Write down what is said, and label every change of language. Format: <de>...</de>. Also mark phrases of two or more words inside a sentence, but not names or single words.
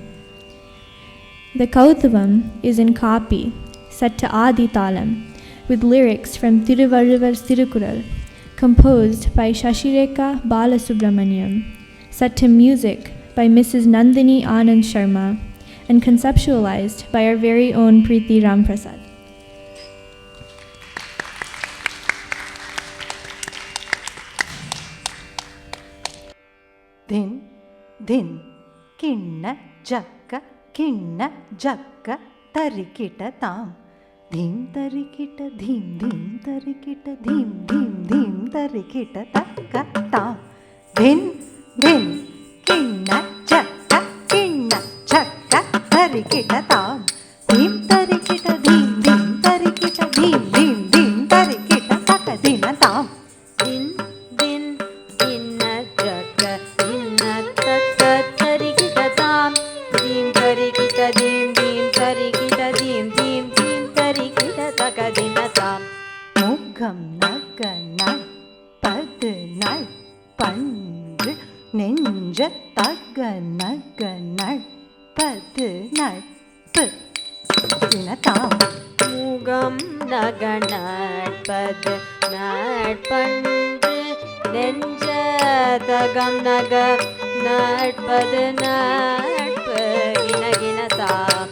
<en>The Kautavam is in Kapi, set to Adi Talam, with lyrics from Thiruvalluvar's Tirukural, composed by Shashireka Balasubramaniam, set to music by Mrs. Nandini Anand Sharma, and conceptualized by our very own Preeti Ramprasad. Din, din, kinna jakka, tarikita tam. Dhim tarikita, dhim tarikita, dhim tarikita takka tam. Din, din, kinna jakka, tarikita tam. Dhim tarikita, dhim tarikita, dhim tarikita takka dina tam. Din, din, inna jaka, inna takka, tarikita tam. Dim tarikita, dim tarikita, dim tarikita takka dina tam.</en> <ta>முகம் நக நட்பது நட்பன்று நெஞ்ச தக நக நட்பது நட்பு தினதாம். முகம் நக நட்பது நட்பன்று நெஞ்சதகம் நக நட்பது நட்பு இனகினதாம்.</ta>